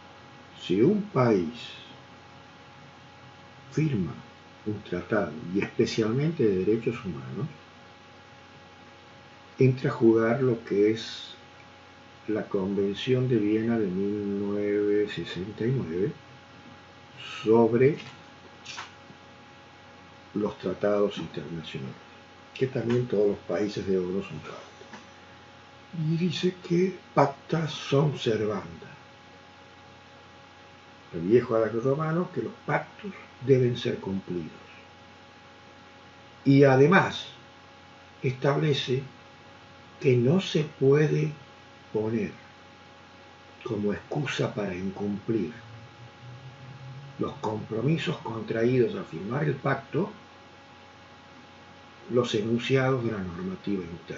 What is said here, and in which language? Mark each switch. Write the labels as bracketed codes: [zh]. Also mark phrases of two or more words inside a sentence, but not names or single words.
[es] Mire, Si un país firma un tratado, y especialmente de derechos humanos, entra a jugar lo que es la Convención de Viena de 1969 sobre los tratados internacionales, que también todos los países de oro son tratados. Y dice que [la] pacta sunt servanda. [es] El viejo adagio romano, que los pactos deben ser cumplidos. Y además establece que no se puede poner como excusa para incumplir los compromisos contraídos al firmar el pacto los enunciados de la normativa interna.